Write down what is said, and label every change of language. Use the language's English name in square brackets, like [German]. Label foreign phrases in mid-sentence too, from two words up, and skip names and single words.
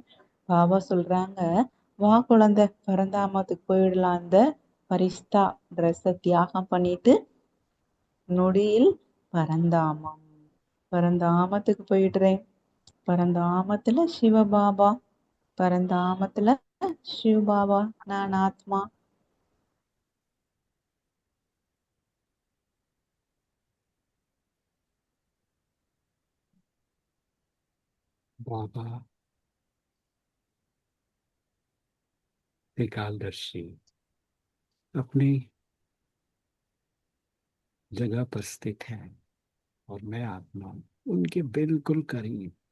[Tamil] பாபா சொல்றாங்க, வா குழந்தை, பரந்தாமத்துக்கு போயிடலாம். அந்த பரிஸ்தா ட்ரெஸ்ஸை தியாகம் பண்ணிட்டு நொடியில் பரந்தாமம், பரந்தாமத்துக்கு போயிடுறேன். பரந்தாமத்துல சிவபாபா, பரந்தாமத்துல சிவபாபா, நான் ஆத்மா. [Hindi] बाबा त्रिकालदर्शी अपनी जगह पर स्थित है और मैं आत्मा उनके बिल्कुल करीब।